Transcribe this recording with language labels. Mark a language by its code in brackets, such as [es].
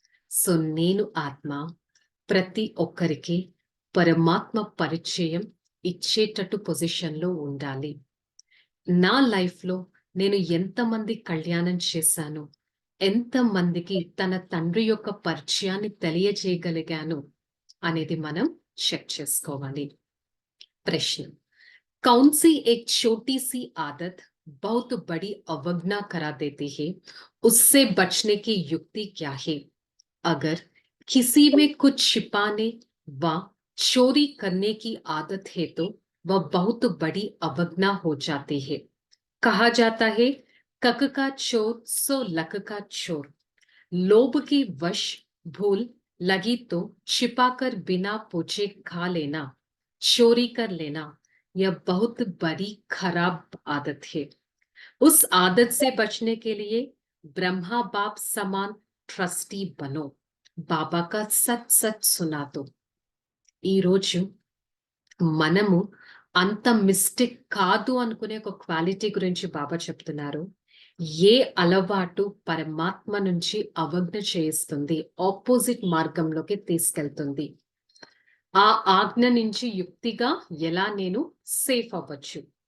[te] So నేను ఆత్మ ప్రతి ఒక్కరికి పరమాత్మ పరిచయం ఇచ్చేటట్టు పొజిషన్లో ఉండాలి. నా లైఫ్లో నేను ఎంతమంది కళ్యాణం చేశాను, ఎంతమందికి తన తండ్రి యొక్క పరిచయాన్ని తెలియజేయగలిగాను అనేది మనం చెక్ చేసుకోవాలి. [hi] ప్రశ్న, कौन सी एक छोटी सी आदत बहुत बड़ी अवज्ञा करा देती है, उससे बचने की युक्ति क्या है? अगर किसी में कुछ छिपाने व चोरी करने की आदत है तो वह बहुत बड़ी अवज्ञा हो जाती है. कहा जाता है, कक का चोर सो लक का चोर. लोभ की वश भूल लगी तो छिपाकर बिना पूछे खा लेना, चोरी कर लेना, यह बहुत बड़ी खराब आदत है. उस आदत से बचने के लिए ब्रह्मा बाप समान ट्रस्टी बनो. बाबा का सच सच सुना दो. [te] ఈ రోజు మనము అంత మిస్టేక్ కాదు అనుకునే ఒక క్వాలిటీ గురించి బాబా చెప్తున్నారు. ఏ అలవాటు పరమాత్మ నుంచి అవజ్ఞ చేయిస్తుంది, ఆపోజిట్ మార్గంలోకి తీసుకెళ్తుంది, ఆ ఆజ్ఞ నుంచి యుక్తిగా ఎలా నేను సేఫ్ అవ్వచ్చు.